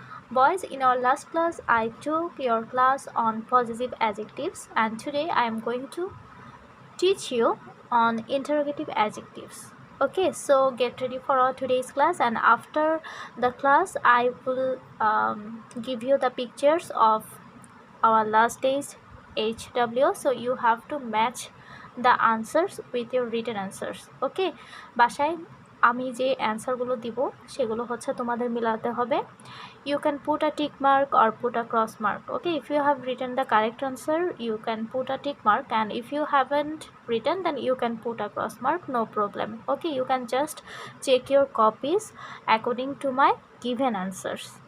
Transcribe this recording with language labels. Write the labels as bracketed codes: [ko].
[en] Boys, in our last class, I took your class on possessive adjectives and today I am going to teach you on interrogative adjectives. Okay, so get ready for our today's class, and after the class I will give you the pictures of our last day's HW, so you have to match the answers with your written answers. [bn] Okay, বাসায় আমি যে অ্যান্সারগুলো দিব সেগুলো হচ্ছে তোমাদের মিলাতে হবে. [en] You can put a tick mark or put a cross mark. Okay, if you have written the correct answer you can put a tick mark, and if you haven't written then you can put a cross mark, no problem. Okay, you can just check your copies according to my given answers.